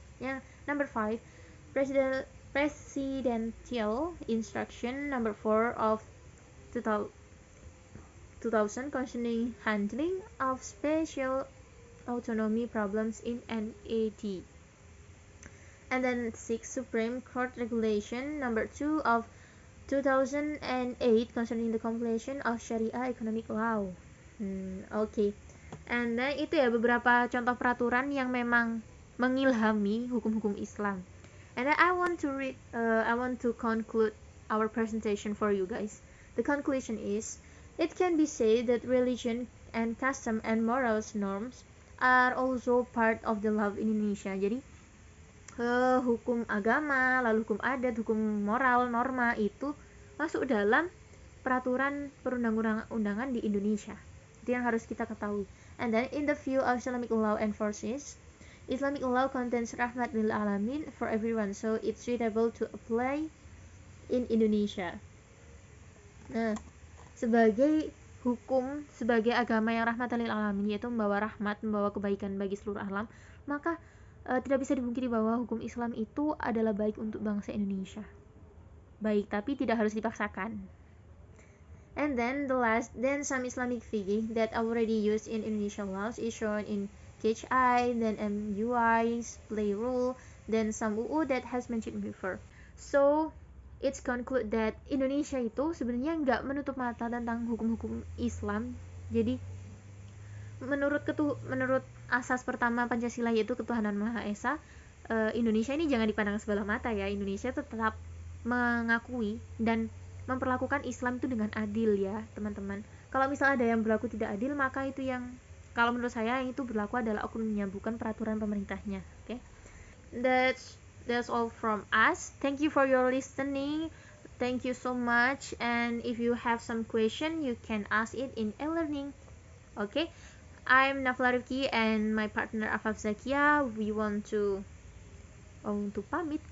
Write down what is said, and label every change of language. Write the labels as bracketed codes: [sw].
[en] Ya, number 5, presidential instruction number 4 of 2000 concerning handling of special autonomy problems in NAD. And then 6, Supreme Court regulation number 2 of 2008 concerning the compilation of Sharia economic law. Okay. And then [id] itu ya beberapa contoh peraturan yang memang mengilhami hukum-hukum Islam. [en] And then I want to conclude our presentation for you guys. The conclusion is, it can be said that religion and custom and morals norms are also part of the law in Indonesia. [id] Jadi hukum agama, lalu hukum adat, hukum moral, norma itu masuk dalam peraturan perundang-undangan di Indonesia. Itu yang harus kita ketahui. [en] And then in the view of Islamic law enforces, Islamic law contains rahmat lil alamin for everyone, so it's suitable to apply in Indonesia. [id] Nah, sebagai hukum, sebagai agama yang rahmatan lil alamin, yaitu membawa rahmat, membawa kebaikan bagi seluruh alam, maka tidak bisa dipungkiri bahwa hukum Islam itu adalah baik untuk bangsa Indonesia. Baik, tapi tidak harus dipaksakan. [en] And then some Islamic fiqh that already used in Indonesian laws is shown in KHI, then MUI's play rule, then some UU that has mentioned before. So it's conclude that [id] Indonesia itu sebenarnya nggak menutup mata tentang hukum-hukum Islam. Jadi menurut asas pertama Pancasila, yaitu ketuhanan Maha Esa, Indonesia ini jangan dipandang sebelah mata ya. Indonesia tetap mengakui dan memperlakukan Islam itu dengan adil ya teman-teman. Kalau misalnya ada yang berlaku tidak adil, maka itu yang, kalau menurut saya yang itu berlaku adalah oknumnya, bukan peraturan pemerintahnya. [en] Okay? That's all from us. Thank you for your listening. Thank you so much. And if you have some question, you can ask it in e-learning. Okay? I'm Nafla Rifki and my partner Afaf Zakia. We want to pamit.